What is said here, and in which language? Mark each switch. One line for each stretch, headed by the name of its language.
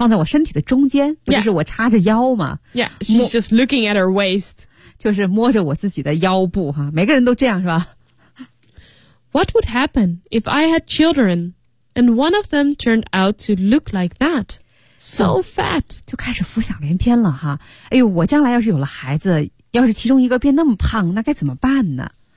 Chinese: 放在我身体的中间，不就是我插着腰吗
English: ？Yeah, she's just looking at her waist,
Chinese: 就是摸着我自己的腰部哈。每个人都这样是吧
English: ？What would happen if I had children, and one of them turned out to look like that, so fat?
Chinese: 就开始浮想联翩了哈。哎呦，我将来要是有了孩子，要是其中一个变那么胖，那该怎么办呢？